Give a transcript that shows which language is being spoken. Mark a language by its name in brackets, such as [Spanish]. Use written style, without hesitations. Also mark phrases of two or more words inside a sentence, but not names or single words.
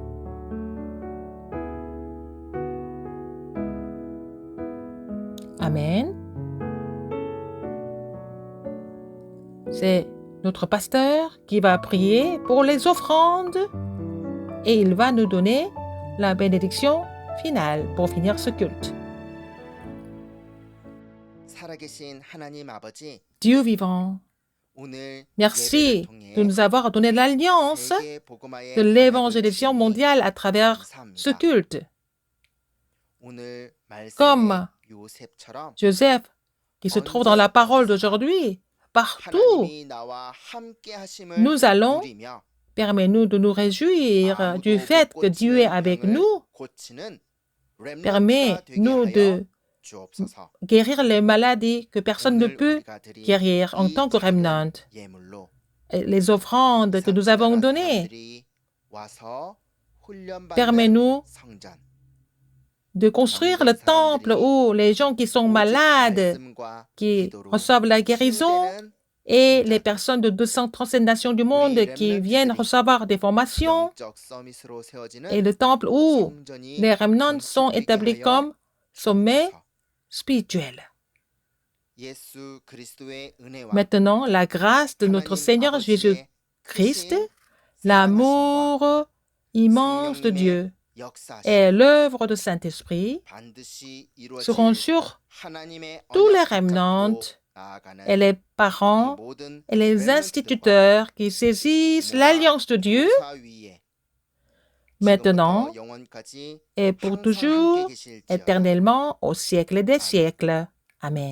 [French] Amen. C'est notre pasteur qui va prier pour les offrandes et il va nous donner la bénédiction finale pour finir ce culte. [Korean] 살아계신 하나님 아버지, [French] Dieu vivant, [Korean] 오늘 [French] merci [Korean] 예배를 [French] de nous avoir donné l'alliance [Korean] 세계 복음화의 [French] de l'évangélisation mondiale à travers ce [Korean] 감사합니다. [French] culte. [Korean] 오늘 말씀의 [French] Comme [Korean] 요셉처럼 [French] Joseph, qui se trouve dans la parole d'aujourd'hui, partout, [Korean] 하나님이 나와 함께 하심을 [French] nous allons [Korean] 누리며 [French] permets-nous de nous réjouir du fait que Dieu est avec nous. [Korean] 고치는 렘넌트가 되게 [French] Permets-nous [Korean] 하여 [French] de [Korean] 주옵소서. [French] guérir les maladies que personne ne [Korean] 오늘 [French] peut [Korean] 우리가 드린 [French] guérir en [Korean] 이 [French] tant que [Korean] 작은 [French] remnant. [Korean] 예물로 [French] Et les offrandes que nous avons données, [Korean] 사람들이 와서 훈련받는 [French] permets-nous [Korean] 성전, [French] de construire le temple où les gens qui sont malades, [Korean] 말씀과 [French] qui [Korean] 기도로 [French] reçoivent la guérison, [Korean] 치유되는 [French] et les personnes de 237 nations du monde qui viennent recevoir des formations, [Korean] 영적 서밋으로 세워지는 [French] et le temple où [Korean] 성전이 [French] les remnants sont [Korean] 건축되게 [French] établis [Korean] 하여 [French] comme sommets [Korean] 주옵소서. [French] spirituels. [Korean] 예수 그리스도의 은혜와 [French] Maintenant, la grâce de notre Seigneur Jésus-Christ, l'amour immense de Dieu et l'œuvre du Saint-Esprit seront sur tous les remnants et les parents et les instituteurs qui saisissent l'alliance de Dieu maintenant et pour toujours, éternellement, au siècle des siècles.